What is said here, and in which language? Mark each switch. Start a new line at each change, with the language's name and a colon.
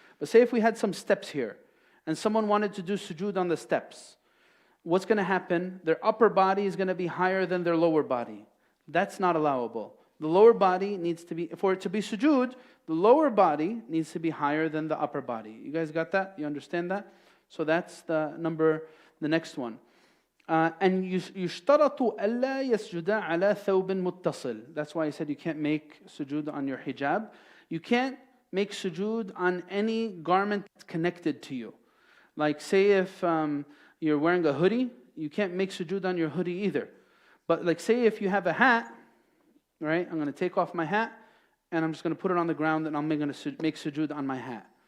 English: But say if we had some steps here, and someone wanted to do sujood on the steps, what's going to happen? Their upper body is going to be higher than their lower body. That's not allowable. The lower body needs to be, for it to be sujood, the lower body needs to be higher than the upper body. You guys got that? You understand that? So that's the next one.
Arabic: And يُشْتَرَطُ أَلَّا يَسْجُدَ عَلَى ثَوْبٍ مُتَّصِلٍ.
English: That's why I said you can't make sujood on your hijab. You can't make sujood on any garment that's connected to you. Like say if you're wearing a hoodie, you can't make sujood on your hoodie either. But like say if you have a hat, right? I'm going to take off my hat and I'm just going to put it on the ground and I'm going to make sujood on my hat.